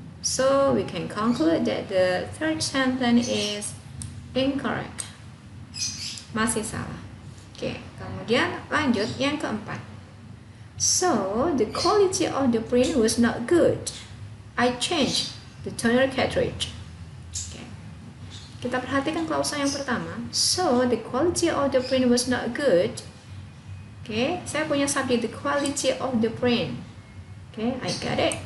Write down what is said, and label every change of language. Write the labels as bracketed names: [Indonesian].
[English] So we can conclude that the third sentence is incorrect. [Indonesian] Masih salah. Oke, kemudian lanjut yang keempat. [English] So the quality of the print was not good. I changed the toner cartridge. Oke. [Indonesian] Kita perhatikan klausa yang pertama. [English] So the quality of the print was not good. Oke, [Indonesian] saya punya subjek [English] the quality of the print. Oke, I got it.